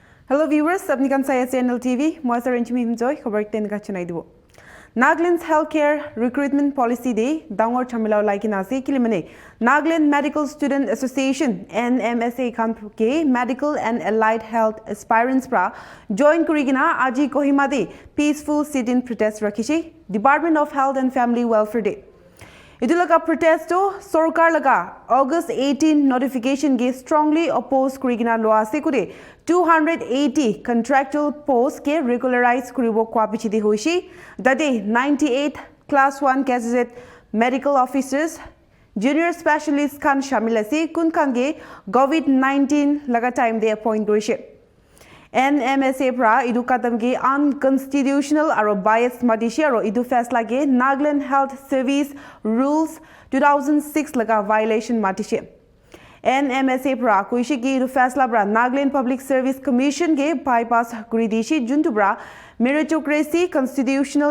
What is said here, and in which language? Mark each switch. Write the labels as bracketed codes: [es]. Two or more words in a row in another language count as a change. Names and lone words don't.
[en] Hello viewers, [nag] apnikan saya NLTV. Moi saranchimi himjoy khobar ten ka chunai dibo. [en] Nagaland's healthcare recruitment policy [nag] day dangor chamilao laikina ase kilimane Nagaland Medical Student Association NMSA kan ke [en] medical and allied health aspirants [nag] pra join kurigina aji Kohima de [en] peaceful sit-in protest [nag] rakhishi Department of Health and Family Welfare Day. Idulaga protesto Sorkar laga August 18 notification ge [en] strongly oppose [nag] kurigina loa sekure 280 [en] contractual posts [nag] ke regularize kuribo kwapichidi hoishi dade 98 [en] class 1 candidate medical officers junior specialists [nag] kan shamil ase kun kan ge COVID-19 laga time de appoint gorishe NMSA pra idu katam ge unconstitutional aro biased madishi aro idu faisla ge Nagaland Health Service Rules 2006 laga violation matishi NMSA pra kuishi ge idu faisla bra Nagaland Public Service Commission ge bypass kuridishi juntu bra [en] meritocracy constitutional